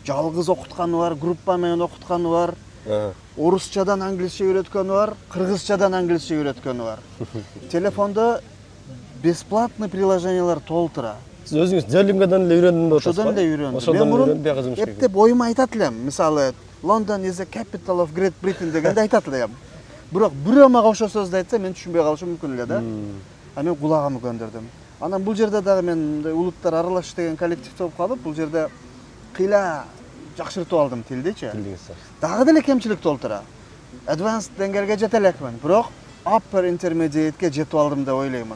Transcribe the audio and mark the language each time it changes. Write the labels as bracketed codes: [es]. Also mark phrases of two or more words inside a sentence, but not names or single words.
[ky] жалгыз окутканы бар, группа менен окутканы бар, орусчадан англисче үйрөткөнү бар, кыргызчадан англисче үйрөткөнү бар. Телефондо бесплатный приложениялар толтура. Сиз өзүңүз Duolingo'дан эле үйрөндүм деп атасыз. Ошодон эле үйрөндүм. Мен мурун эптеп оюма айтат элем. Мисалы, [en] London is the capital of Great Britain [ky] дегенде айтат элем. Бирок бирөө мага ошол сөздү айтса, мен түшүнбөй калышым мүмкүн эле да. А мен кулагымы көндүрдүм. Анан бул жерде дагы мен улуттар аралаш деген коллективде болуп калып, бул жерде кыйла жакшыртып алдым тилдичи. Дагы деле кемчилик толтура. Advanced деңгээлге жете элекмин, бирок [en] upper intermediate'ке [ky] жетип алдым деп ойлоймун.